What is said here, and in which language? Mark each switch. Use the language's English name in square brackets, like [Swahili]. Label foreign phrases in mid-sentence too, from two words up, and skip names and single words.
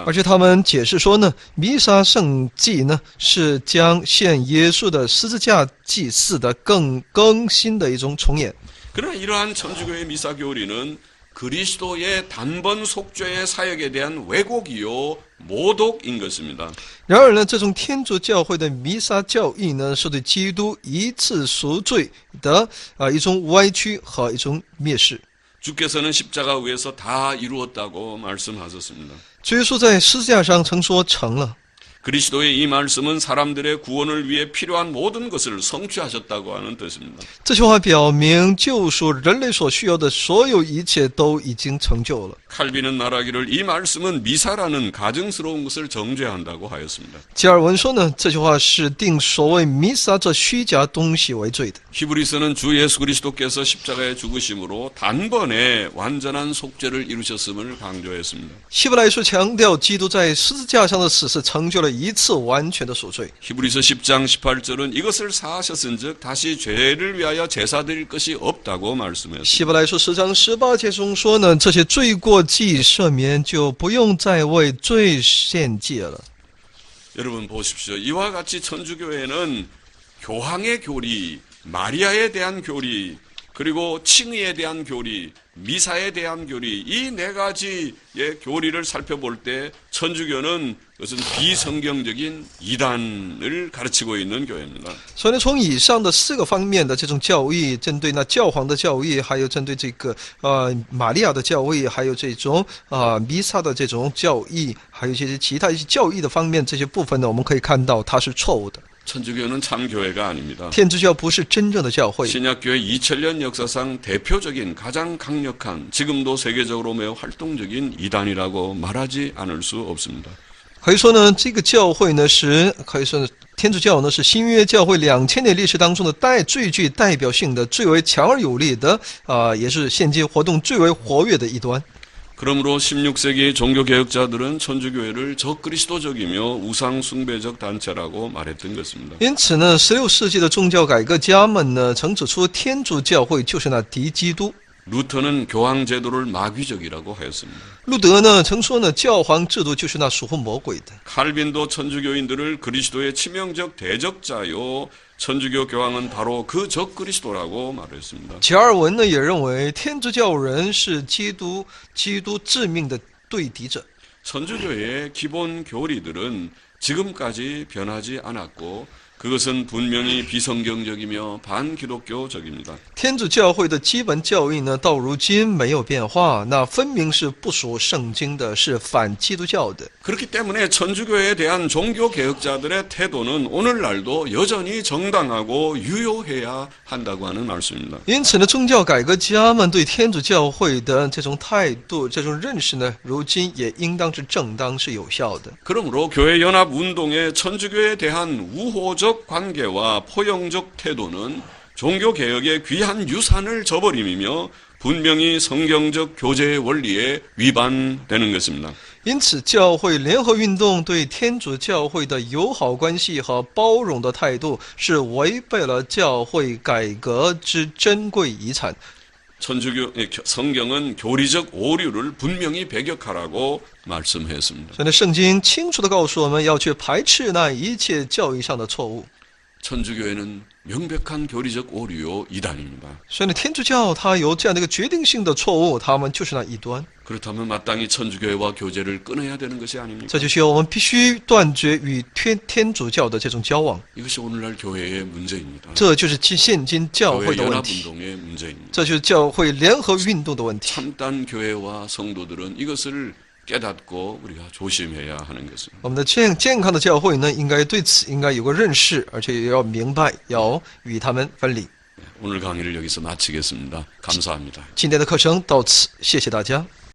[Chinese] 而且他们解释说呢，弥撒圣祭呢是将献耶稣的十字架祭祀的更新的一种重演。 [Korean] 그러나 이러한 천주교의 미사 교리는 그리스도의 단번 속죄의 사역에 대한 왜곡이요 모독인 것입니다. [Chinese] 然而呢，这种天主教会的弥撒教义呢，是对基督一次赎罪的一种歪曲和一种蔑视。 [Korean] 주께서는 십자가 위에서 다 이루었다고 말씀하셨습니다. [Chinese] 主耶稣在十字架上曾说成了。 [Korean] 그리스도의 이 말씀은 사람들의 구원을 위해 필요한 모든 것을 성취하셨다고 하는 뜻입니다. [Chinese] 这句话表明，救赎人类所需要的所有一切都已经成就了。 [Korean] 칼빈은 말하기를 이 말씀은 미사라는 가증스러운 것을 정죄한다고 하였습니다. [Chinese] 加尔文说呢，这句话是定所谓弥撒这虚假东西为罪的。 [Korean] 히브리서는 주 예수 그리스도께서 십자가에 죽으심으로 단번에 완전한 속죄를 이루셨음을 강조했습니다. [Chinese] 希伯来书强调，基督在十字架上的死是成就了一次完全的赎罪。 [Korean] 히브리서 10장 18절은 이것을 사하셨은즉 다시 죄를 위하여 제사 드릴 것이 없다고 말씀했습니다. [Chinese] 希伯来书10章18节中说呢，这些罪过既赦免，就不用再为罪献祭了。 [Korean] 여러분 보십시오. 이와 같이 천주교회는 교황의 교리, 마리아에 대한 교리, 그리고 칭의에 대한 교리, 미사에 대한 교리, 이 네 가지의 교리를 살펴볼 때 천주교는 그것은 비성경적인 이단을 가르치고 있는 교회입니다. [Chinese] 所以呢，从以上的4个方面的这种教义，针对那教皇的教义，还有针对这个玛利亚的教义，还有这种弥撒的这种教义，还有一些其他一些教义的方面，这些部分呢，我们可以看到它是错误的。 [Korean] 천주교는 참 교회가 아닙니다. [Chinese] 天主教不是真正的教会。 [Korean] 신약교회 2000년 역사상 대표적인 가장 강력한 지금도 세계적으로 매우 활동적인 이단이라고 말하지 않을 수 없습니다. [Chinese] 可以说呢，这个教会呢是可以说呢，天主教呢是新约教会2000年历史当中的最具代表性的、最为强而有力的也是现今活动最为活跃的一端。 [Korean] 그러므로 16세기 종교개혁자들은 천주교회를 적그리스도적이며 우상숭배적 단체라고 말했던 것입니다. [Chinese] 因此呢，16世纪的宗教改革家们呢，曾指出天主教会就是那敌基督。 [Korean] 루터는 교황제도를 마귀적이라고 하였습니다. [Chinese] 路德呢曾说呢，教皇制度就是那属乎魔鬼的。 [Korean] 칼빈도 천주교인들을 그리스도의 치명적 대적자요, 천주교 교황은 바로 그 적그리스도라고 말했습니다. [Chinese] 加尔文呢也认为天主教人是基督致命的对敌者。 [Korean] 천주교의 기본 교리들은 지금까지 변하지 않았고 그것은 분명히 비성경적이며 반기독교적입니다. [Chinese] 天主教会的基本教义呢，到如今没有变化，那分明是不属圣经的，是反基督教的。 [Korean] 그렇기 때문에 천주교에 대한 종교개혁자들의 태도는 오늘날도 여전히 정당하고 유효해야 한다고 하는 말씀입니다. [Chinese] 因此呢，宗教改革家们对天主教会的这种态度、这种认识呢，如今也应当是正当、是有效的。 [Korean] 그러므로 교회연합운동의 천주교에 대한 우호적 관계와 포용적 태도는 종교개혁의 귀한 유산을 저버림이며 분명히 성경적 교제의 원리에 위반되는 것입니다. [Chinese] 因此，教会联合运动对天主教会的友好关系和包容的态度，是违背了教会改革之珍贵遗产。 [Korean] 천주교 성경은 교리적 오류를 분명히 배격하라고 말씀했습니다. [Chinese] 所以呢，圣经清楚地告诉我们要去排斥那一切教义上的错误。 [Korean] 천주교회는 명백한 교리적 오류요 이단입니다. [Chinese] 所以呢，天主教它有这样的一个决定性的错误，他们就是那异端。 [Korean] 그렇다면 마땅히 천주교회와 교제를 끊어야 되는 것이 아닙니까? [Chinese] 这就需要我们必须断绝与天主教的这种交往。 [Korean] 이것이 오늘날 교회의 문제입니다. [Chinese] 这就是现今教会 [Korean] 교회 [Chinese] 的问题， [Korean] 연합운동의 문제입니다. [Chinese] 这就是教会联合运动的问题。 [Korean] 참단 교회와 성도들은 이것을 깨닫고 우리가 조심해야 하는 것입니다. [Chinese] 我们的健康的教会呢，应该对此应该有个认识，而且也要明白，要与他们分离。 [Korean] 오늘 강의를 여기서 마치겠습니다. 감사합니다. [Chinese] 今天的课程到此，谢谢大家。